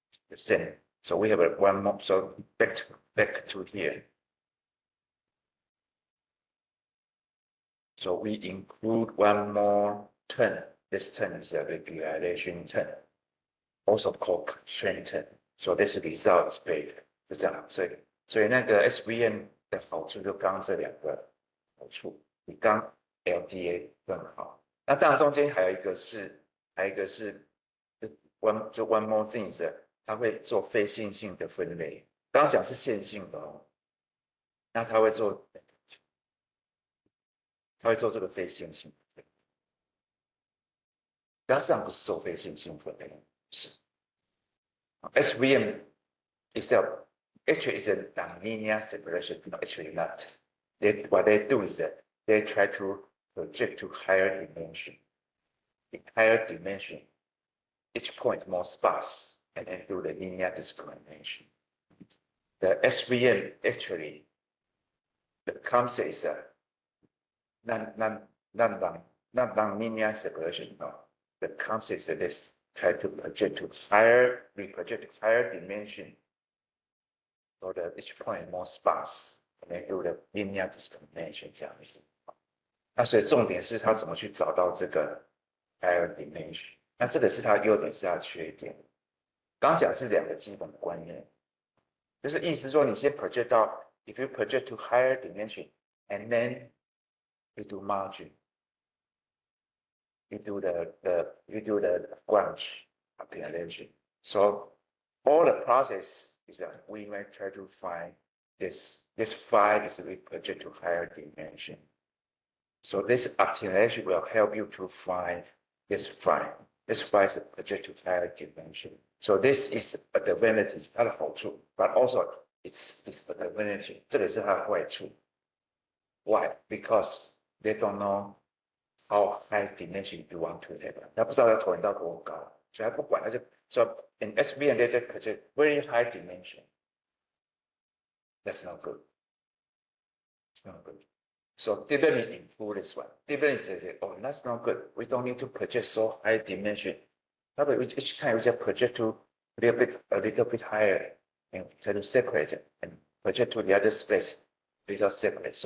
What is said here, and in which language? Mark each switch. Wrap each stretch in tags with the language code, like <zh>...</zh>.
<en>The same. So we have one more. So back to here. So we include one more term. This term is a regularization term, also called constraint term. So this result is big，</en> <zh>就这样。所以那个 SVM 的好处就刚刚这两个好处，比刚 LDA 更好。那当然中间还有一个是</zh> <en>one more thing</en> <zh>是它会做非线性的分类。刚刚讲是线性的哦，那它会做这个非线性。它实际上不是做非线性分类，是</zh> <en>SVM itself actually is a nonlinear separation. No, actually not. What they do is that they try to project to higher dimension. In higher dimension, each point more sparse, and then do the linear discrimination. The SVM actually, the concept is a non-linear separation. No, the concept is that this try to project to higher, we project to higher dimension, so that each point more sparse, and then do the linear discrimination</en> <zh>这样子。那所以重点是它怎么去找到这个 higher dimension。那这个是它优点，是它缺点。刚讲是两个基本的观念，就是意思说你先 project 到</zh> <en>，if you project to higher dimension and then you do margin, you do the branch optimization. So all the process is that we might try to find this phi is we project to higher dimension. So this optimization will help you to find this phi. This phi is project to higher dimension. So this is advantage</en> <zh>它的好处</zh> <en>but also it's disadvantage</en> <zh>这个是它的坏处。</zh> <en>Why? Because they don't know how high dimension you want to have.</en> <zh>他不知道要投影到多高，所以他不管，他就</zh> <en>so in SVM they project very high dimension. That's not good. It's not good. So deep learning improve this one. Deep learning says, oh, that's not good. We don't need to project so high dimension. Each time we just project to a little bit higher and try to separate it and project to the other space without separate.</en>